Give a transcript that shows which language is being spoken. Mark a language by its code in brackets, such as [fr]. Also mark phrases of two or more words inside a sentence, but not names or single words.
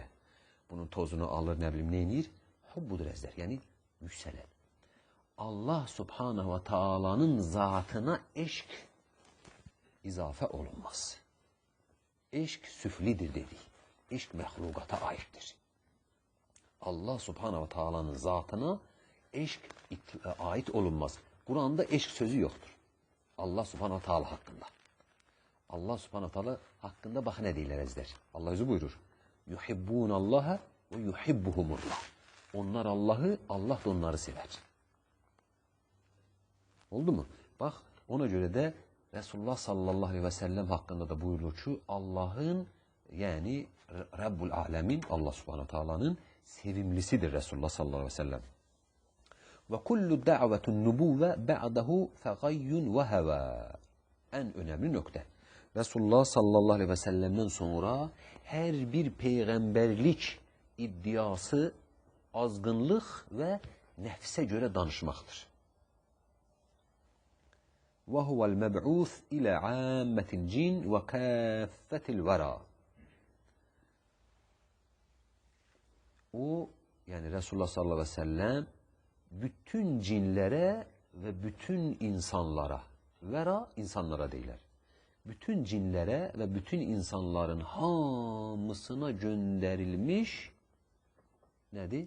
[az] Bunun tozunu alır, nə bilim, neynir? Hubbudur əzlər, yəni yüksələn. [tr] Allah [ar] سبحانه وتعالى [tr] zatına eşk izafə olunmaz. [az] Eşk süflidir dedik. Eşk məxluqata aiddir. [tr] Allah [ar] سبحانه وتعالى [tr] zatına eşk ait olunmaz. Kur'an'da eşk sözü yoktur. Allah [ar] سبحانه وتعالى [tr] hakkında. [az] Allah [ar] سبحانه وتعالى [az] hakkında bak ne deyirlər əzlər. Allah özü buyurur. [ar] يحبون الله ويحبهم الله. [tr] Onlar Allah'ı, Allah da onları sever. Oldu mu? Bak ona göre de Resulullah [ar] صلى الله عليه وسلم [tr] hakkında da buyurulur ki Allah'ın yani Rabbul Alemin Allah [ar] سبحانه وتعالى [tr] sevimlisidir Resulullah [ar] صلى الله عليه وسلم. وكل دعوة النبوة بعده فغي وهوى. [tr] En önemli nokta. Resulullah [ar] صلى الله عليه وسلم [tr] sonra her bir peygamberlik iddiası azgınlık ve nefse göre danışmaktır. [ar] وَهُوَ الْمَبْعُوثِ إِلَى عَامَّةِ الْجِنِّ وَكَافَّةِ الْوَرَى. [tr] O, yani Resulullah [ar] صلى الله عليه وسلم [tr] bütün cinlere ve bütün insanlara, vera insanlara değiller, bütün cinlere ve bütün insanların hamısına gönderilmiş nedir?